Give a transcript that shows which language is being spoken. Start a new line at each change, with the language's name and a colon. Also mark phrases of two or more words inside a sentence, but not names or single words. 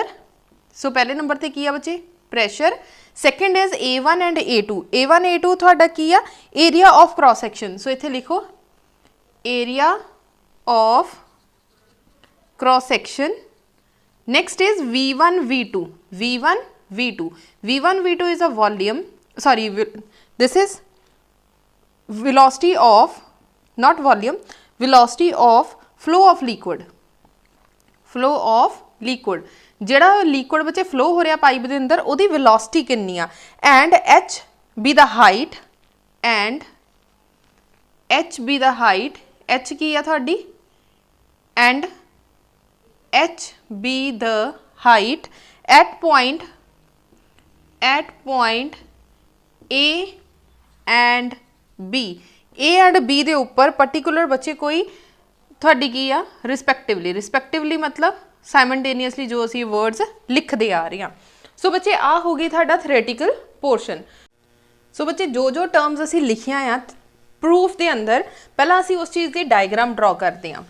Punjabi: ਸੋ ਪਹਿਲੇ ਨੰਬਰ ਤੇ ਕੀ ਆ ਬੱਚੇ ਪ੍ਰੈਸ਼ਰ.
English: second is A1 and A2
Punjabi: ਤੁਹਾਡਾ ਕੀ ਆ
English: area of cross section. ਸੋ
Punjabi: ਇੱਥੇ ਲਿਖੋ
English: area of cross section. next is V1 V2 is a volume this is velocity of not volume velocity of flow of liquid
Punjabi: ਜਿਹੜਾ ਲਿਕੁਇਡ ਬੱਚੇ ਫਲੋ ਹੋ ਰਿਹਾ ਪਾਈਪ ਦੇ ਅੰਦਰ ਉਹਦੀ ਵੈਲੋਸਿਟੀ ਕਿੰਨੀ ਆ
English: ਐਂਡ H be the height H
Punjabi: ਕੀ ਆ ਤੁਹਾਡੀ
English: ਐਂਡ H be the height at point A and B
Punjabi: ਦੇ ਉੱਪਰ ਪਾਰਟਿਕੂਲਰ ਬੱਚੇ ਕੋਈ ਤੁਹਾਡੀ ਕੀ ਆ ਰਿਸਪੈਕਟਿਵਲੀ ਮਤਲਬ ਸਾਈਮਲਟੇਨੀਅਸਲੀ ਜੋ ਅਸੀਂ ਵਰਡਸ ਲਿਖਦੇ ਆ ਰਹੇ ਹਾਂ। ਸੋ ਬੱਚੇ ਆ ਹੋ ਗਈ ਤੁਹਾਡਾ
English: theoretical portion.
Punjabi: ਸੋ ਬੱਚੇ ਜੋ ਟਰਮਸ ਅਸੀਂ ਲਿਖੀਆਂ ਆ ਪ੍ਰੂਫ ਦੇ ਅੰਦਰ, ਪਹਿਲਾਂ ਅਸੀਂ ਉਸ ਚੀਜ਼ ਦੀ
English: diagram draw
Punjabi: ਕਰਦੇ ਹਾਂ।